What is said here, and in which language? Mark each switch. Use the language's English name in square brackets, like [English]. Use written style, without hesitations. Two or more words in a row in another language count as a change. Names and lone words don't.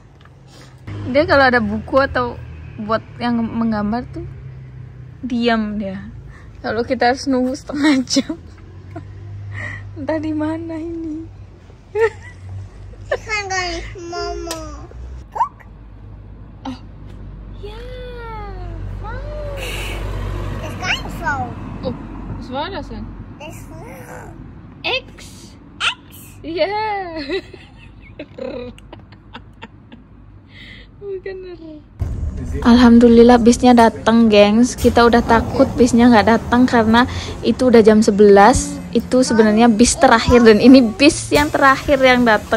[Indonesian] Dia kalau ada buku atau buat yang menggambar tuh diam dia. Kalau kita harus nunggu setengah jam. Entah di mana ini. Momo. Oh. Ya. [German] Das kann so. Oh, was war das denn? Das X. Ja. [Indonesian] Bukan. Alhamdulillah bisnya datang, gengs. Kita udah takut bisnya nggak datang karena itu udah jam 11. Itu sebenarnya bis terakhir dan ini bis yang terakhir yang datang.